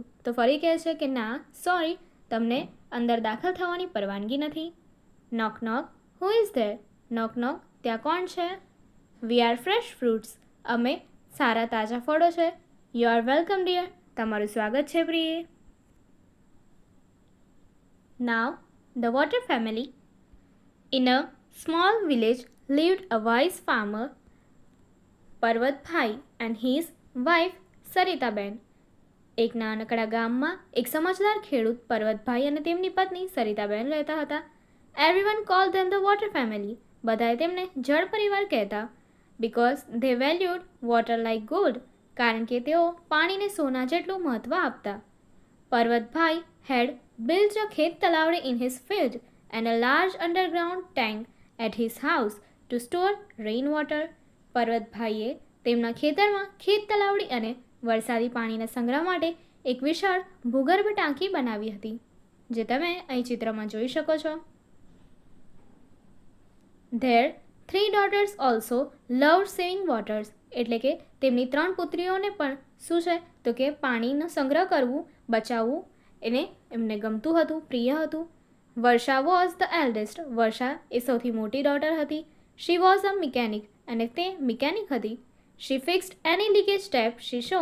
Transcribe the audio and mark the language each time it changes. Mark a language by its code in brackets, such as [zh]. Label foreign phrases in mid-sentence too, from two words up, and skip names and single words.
[gu] તો ફરી કહે છે કે ના, સોરી, તમને અંદર દાખલ થવાની પરવાનગી નથી. [en] Knock knock. Who is there? Knock knock. [gu] ત્યાં કોણ છે? [en] We are fresh fruits. [gu] અમે સારા તાજા ફળો છે. [en] You are welcome dear. [gu] તમારું સ્વાગત છે પ્રિય. [en] Now, the Water family. In a small village lived a wise farmer, Parvatbhai, and his wife Saritaben. [gu] એક નાનકડા ગામમાં એક સમજદાર ખેડૂત પર્વતભાઈ અને તેમની પત્ની સરિતાબેન રહેતા હતા. [en] Everyone called them the Water family. [gu] બધાએ તેમને જળ પરિવાર કહેતા. [en] Because they valued water like gold. [gu] કારણ કે તેઓ પાણીને સોના જેટલું મહત્વ આપતા. [en] Parvatbhai had built a [gu] ખેત તલાવડી [en] in his field and a large underground tank at his house to store rainwater. [gu] પર્વતભાઈએ તેમના ખેતરમાં ખેત તલાવડી અને વરસાદી પાણીના સંગ્રહ માટે એક વિશાળ ભૂગર્ભ ટાંકી બનાવી હતી, જે તમે અહીં ચિત્રમાં જોઈ શકો છો. [en] Their 3 daughters also loved saving waters. [gu] એટલે કે તેમની 3 પુત્રીઓને પણ શું છે તો કે પાણીનો સંગ્રહ કરવું, બચાવવું એને એમને ગમતું હતું, પ્રિય હતું. વર્ષા [en] was the eldest. [gu] વર્ષા એ સૌથી મોટી ડોટર હતી. [en] She was a mechanic. [gu] અને તે મિકેનિક હતી. [en] She fixed any leakage tap she saw.